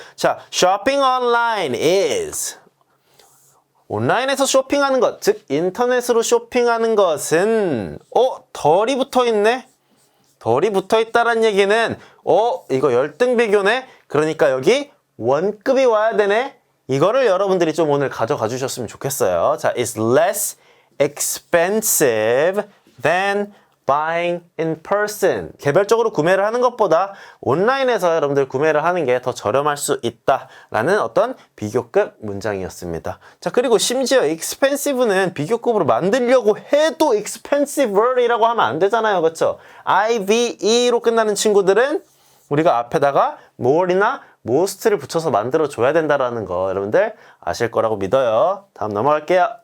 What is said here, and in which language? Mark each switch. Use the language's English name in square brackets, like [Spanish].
[Korean] 자, [English] shopping online is [Korean] 온라인에서 쇼핑하는 것, 즉 인터넷으로 쇼핑하는 것은 덜이 붙어있네? 덜이 붙어있다란 얘기는 이거 열등 비교네? 그러니까 여기 원급이 와야 되네? 이거를 여러분들이 좀 오늘 가져가 주셨으면 좋겠어요. [English] 자, it's less expensive than buying in person. [Korean] 개별적으로 구매를 하는 것보다 온라인에서 여러분들 구매를 하는 게 더 저렴할 수 있다라는 어떤 비교급 문장이었습니다. 자, 그리고 심지어 expensive는 비교급으로 만들려고 해도 expensive이라고 하면 안 되잖아요. 그렇죠? IVE로 끝나는 친구들은 우리가 앞에다가 more이나 most를 붙여서 만들어 줘야 된다라는 거 여러분들 아실 거라고 믿어요. 다음 넘어갈게요.